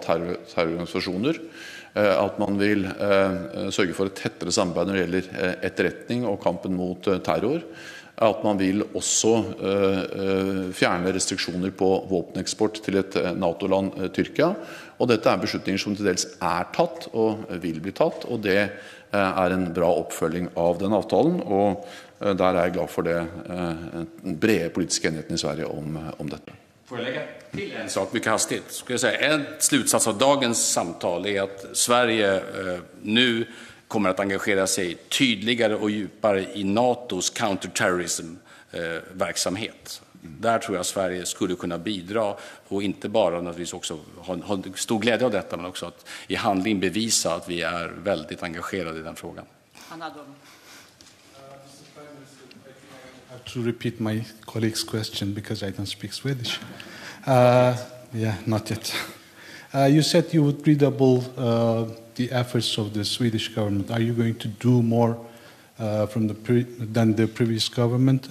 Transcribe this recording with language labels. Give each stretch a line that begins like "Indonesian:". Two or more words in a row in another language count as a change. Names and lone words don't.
Norwegian: terrororganisasjoner, at man vil sørge for et tettere samarbeid når det gjelder etterretning og kampen mot terror, at man vil også fjerne restriksjoner på våpeneksport til et NATO-land, Tyrkia, og dette beslutninger som til dels tatt og vil bli tatt, og det en bra oppfølging av den avtalen, og der jeg glad for det brede politiske enigheten i Sverige om dette.
Swedish: Får jag lägga till en sak mycket hastigt? Ska jag säga, en slutsats av dagens samtal att Sverige nu kommer att engagera sig tydligare och djupare i NATOs counterterrorism-verksamhet. Där tror jag Sverige skulle kunna bidra, och inte bara naturligtvis också ha stor glädje av detta, men också att i handling bevisa att vi väldigt engagerade i den frågan.
English: To repeat my colleague's question because I don't speak Swedish. Not yet. You said you would redouble the efforts of the Swedish government. Are you going to do more than the previous government?